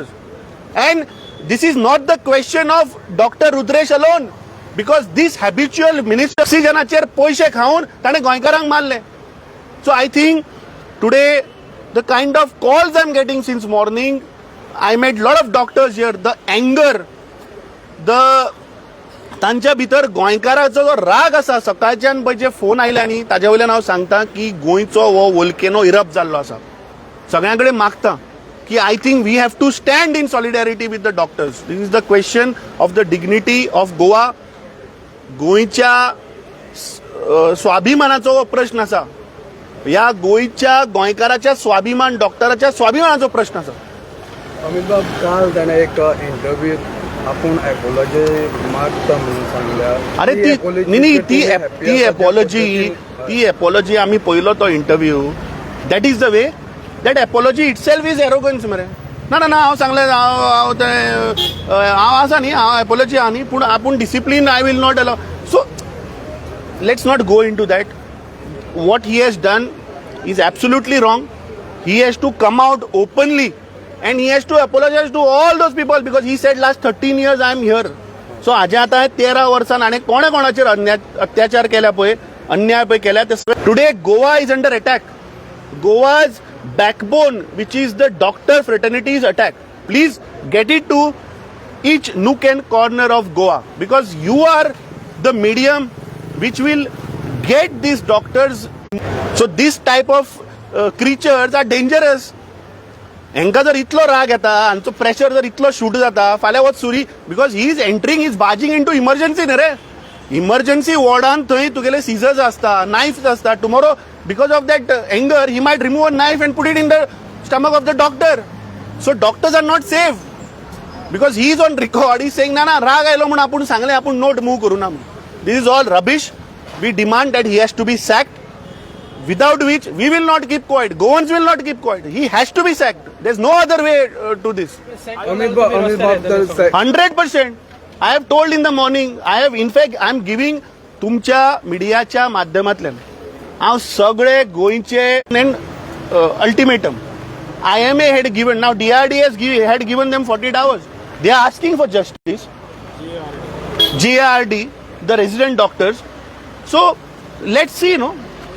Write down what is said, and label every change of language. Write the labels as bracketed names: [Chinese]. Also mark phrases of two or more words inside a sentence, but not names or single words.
[English] And this is not the question of Dr. [Konkani] Rudresh [English] alone, because this habitual minister [Konkani] oxygenacher poishe khaun tane goinkarank marle. [English] So I think today the kind of calls I'm getting since morning, I met lot of doctors here, the anger, [Konkani] तांच्या भितर गोंयकाराचो जो राग आसा, सकाळच्यान पळय जे फोन आयले न्ही ताजे वयल्यान हांव सांगता की गोंयचो हो वोल्केनो इरप्ट जाल्लो आसा. सगळ्यां कडेन मागता की [English] I think we have to stand in solidarity with the doctors. this is the question of the dignity of Goa. [Konkani] गोंयच्या स्वाभिमानाचो हो प्रश्न आसा. ह्या गोंयच्या गोंयकाराच्या स्वाभिमान, डॉक्टराच्या स्वाभिमानाचो प्रश्न आसा. अमित बाब, काल ताणें एक इंटरव्यू आपण एपोलॉजी मागता म्हणून सांगल्या. अरे ती एपोलॉजी आम्ही पळयलो तो इंटरव्यू. [English] that is the way. that apology itself is arrogance [Konkani] मरे. ना ना ना हांव सांगलें, हांव आसा न्ही, हांव एपोलॉजी आहा न्ही, पूण आपूण डिसिप्लीन [English] I will not allow. so let's not go into that. what he has done is absolutely wrong. he has to come out openly and he has to apologize to all those people because he said last 13 years I am here. [Konkani] So हाजे आतां 13 वर्सान आनी कोणे कोणाचेर अत्याचार केल्या पळय, अन्याय पळय केल्या ते सगळे. [English] today Goa is under attack. Goa's backbone which is the doctor fraternity is attack. please get it to each nook and corner of Goa because you are the medium which will get these doctors. So this type of creatures are dangerous. [Konkani] हांकां जर इतलो राग येता, हांचो प्रेशर जर इतलो शूट जाता, फाल्यां वच सुरी, [English] because he is entering, is barging into emergency [Konkani] न्ही रे. इमर्जन्सी वॉर्डान थंय तुगेले सिजर्स आसता, नायफ्स आसता. [English] tomorrow because of that anger he might remove a knife and put it in the stomach of the doctor. so doctors are not safe because he is on record. he saying [Konkani] ना ना राग आयलो म्हणून आपूण सांगलें, आपूण [English] note move [Konkani] करूं ना. [English] this is all rubbish. we demand that he has to be sacked. Without which we will not keep quiet. Goans will not keep quiet. He has to be sacked. There's no other way to this. 100%. I have told in the morning. In fact, I am giving [Konkani] तुमच्या मिडियाच्या माध्यमांतल्यान हांव सगळे गोंयचे ultimatum. [English] IMA had given, now DRDS had given them 48 hours. They are asking for justice. GARD, the resident doctors. So let's see,